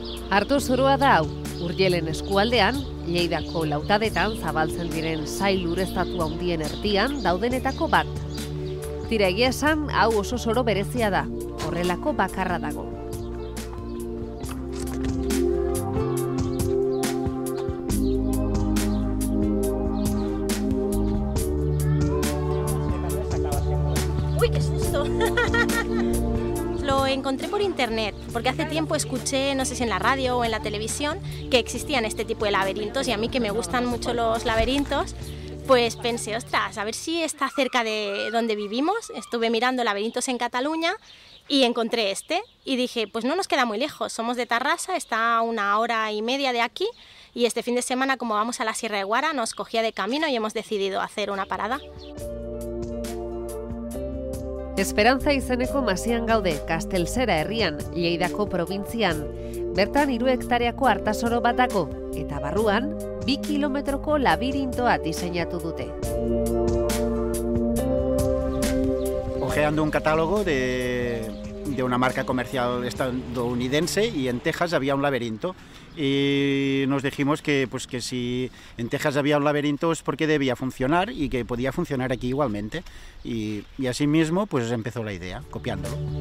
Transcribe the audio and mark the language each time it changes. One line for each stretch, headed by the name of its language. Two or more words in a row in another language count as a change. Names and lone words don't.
Basque: Hartu zurua da hau, Urjelen eskualdean, Lleidako lautadetan zabaltzen diren sail ureztatu handien erdian daudenetako bat. Tira, egia esan, hau oso soro berezia da, horrelako bakarra dago.
Spanish: ¡Uy, qué susto! Lo encontré por internet, porque hace tiempo escuché, no sé si en la radio o en la televisión, que existían este tipo de laberintos, y a mí que me gustan mucho los laberintos, pues pensé, ostras, a ver si está cerca de donde vivimos. Estuve mirando laberintos en Cataluña y encontré este, y dije, pues no nos queda muy lejos, somos de Tarrasa, está a 1 hora y media de aquí, y este fin de semana, como vamos a la Sierra de Guara, nos cogía de camino y hemos decidido hacer una parada.
Basque: Esperantza izeneko masian gaude, Kastelzera herrian, Lleidako probintzian. Bertan 3 hektareako artasoro bat dago, eta barruan 2 kilometroko labirintoa diseinatu dute.
Spanish: Ojeando un catálogo de una marca comercial estadounidense, y en Texas había un laberinto. Y nos dijimos que si en Texas había un laberinto es porque debía funcionar y que podía funcionar aquí igualmente. Y así mismo pues empezó la idea, copiándolo.